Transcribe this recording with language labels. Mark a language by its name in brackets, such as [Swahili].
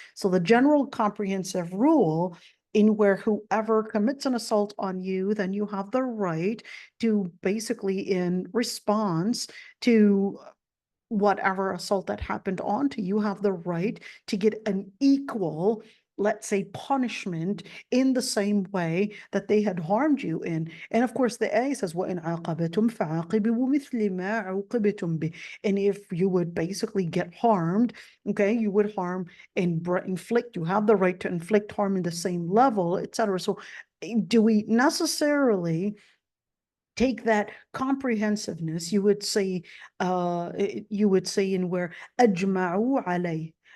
[English] So the general comprehensive rule, in where whoever commits an assault on you, then you have the right to, basically, in response to whatever assault that happened onto you, have the right to get an equal, let's say, punishment in the same way that they had harmed you in. And of course, the ayah says, [Arabic] وَإِنْ عَاقَبْتُمْ فَعَاقِبُوا مِثْلِ مَا عُوقِبْتُمْ بِهِ. [English] And if you would basically get harmed, okay, you would harm and inflict, you have the right to inflict harm in the same level, etc. So do we necessarily take that comprehensiveness? You would say in where [Arabic] أجمعوا عليه,